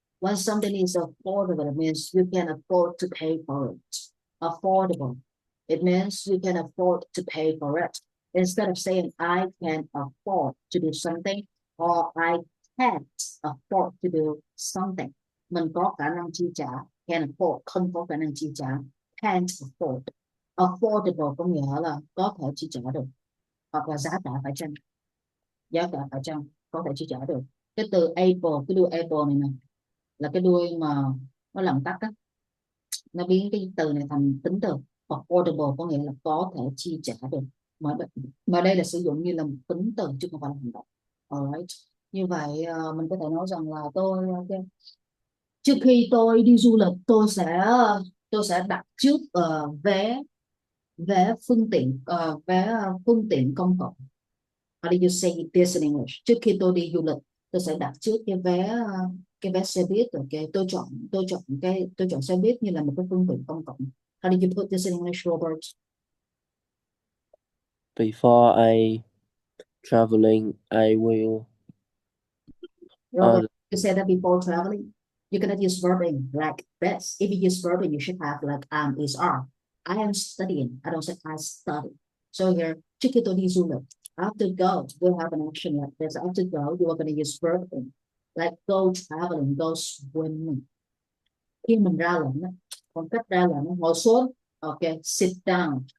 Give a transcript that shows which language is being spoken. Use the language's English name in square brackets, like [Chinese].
[English] When something is affordable, it means you can afford to pay for it. Affordable. It means you can afford to pay for it. Instead of saying I can afford to do something or I can't afford to do something. [Vietnamese] Mình có khả năng chi trả, can afford, không có khả năng chi trả, can't afford. Affordable có nghĩa là có thể chi trả được, hoặc là giá cả phải chăng, giá cả phải chăng, có thể chi trả được. Cái từ able, cái đuôi able này nè, là cái đuôi mà nó làm tắt á, nó biến cái từ này thành tính từ. Affordable có nghĩa là có thể chi trả được, mà đây là sử dụng như là một tính từ chứ không phải là hành động. Alright. Như vậy mình có thể nói rằng là okay, trước khi tôi đi du lịch tôi sẽ đặt trước vé vé phương tiện phương tiện công cộng. [English] How do you say this in English? [Vietnamese] Trước khi tôi đi du lịch, tôi sẽ đặt trước cái vé xe buýt. Ok, tôi chọn xe buýt như là một cái phương tiện công cộng. [English] How do you put this in English, Robert? Before I traveling, I will Robert, uh, you said that before traveling. You cannot use verbing like this. If you use verbing, you should have like is are. I am studying. I don't say I study. So here, trước khi tôi đi du lịch, after go, we'll have an action like this. After go, you are going to use verbing. Like go traveling, go swimming. [Vietnamese] Khi mình ra lệnh á, còn cách ra lệnh ngồi xuống, ok, sit down.